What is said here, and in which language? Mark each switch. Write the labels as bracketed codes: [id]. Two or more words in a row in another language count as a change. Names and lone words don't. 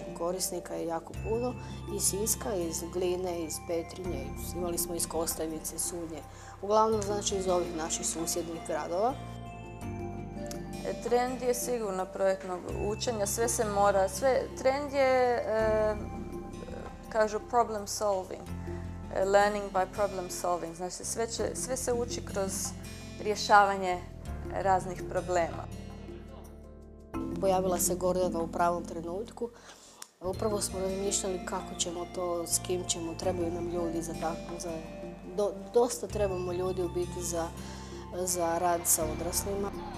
[hr] Korisnika je jako puno, iz Siska, iz Gline, iz Petrinje, imali smo iz Kostajnice, Sunje. Uglavnom, znači, iz ovih naših susjednih gradova. Trend je sigurno projektnog učenja, sve se mora, trend je, kažu, [en] problem solving, learning by problem solving, [hr] znači sve se uči kroz rješavanje raznih problema. Pojavila se Gordana u pravom trenutku. Upravo smo razmišljali kako ćemo to, s kim ćemo, trebaju nam ljudi za tako, dosta trebamo ljudi u biti za rad sa odraslima.